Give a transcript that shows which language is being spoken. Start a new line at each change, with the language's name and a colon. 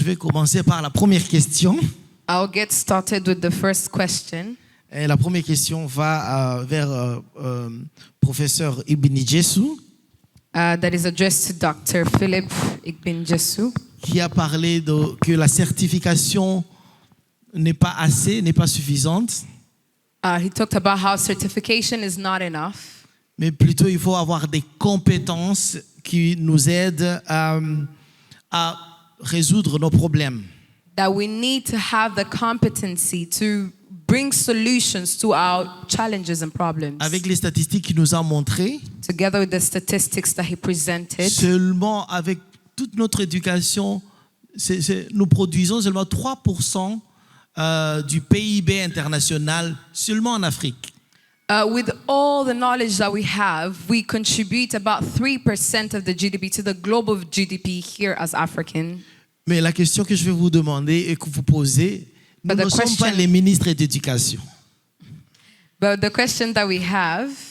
French: vais commencer par la première question.
English: I'll get started with the first question.
French: Et la première question va vers professeur Igbinijesu,
English: That is addressed to Dr. Philip Igbinijesu,
French: qui a parlé que la certification n'est pas assez, n'est pas suffisante,
English: he talked about how certification is not enough,
French: mais plutôt il faut avoir des compétences qui nous aident à résoudre nos problèmes.
English: that we need to have the competency to bring solutions to our challenges and problems.
French: Avec les statistiques qu'il nous a montrées,
English: Together with the statistics that he presented,
French: seulement avec toute notre éducation, nous produisons seulement 3% du PIB international seulement en Afrique.
English: with all the knowledge that we have, we contribute about 3% of the GDP to the global GDP here as African.
French: Mais la question que je vais vous demander et que vous posez, nous
English: But the
French: ne sommes pas
English: question-
French: les ministres d'éducation.
English: But the question that we have,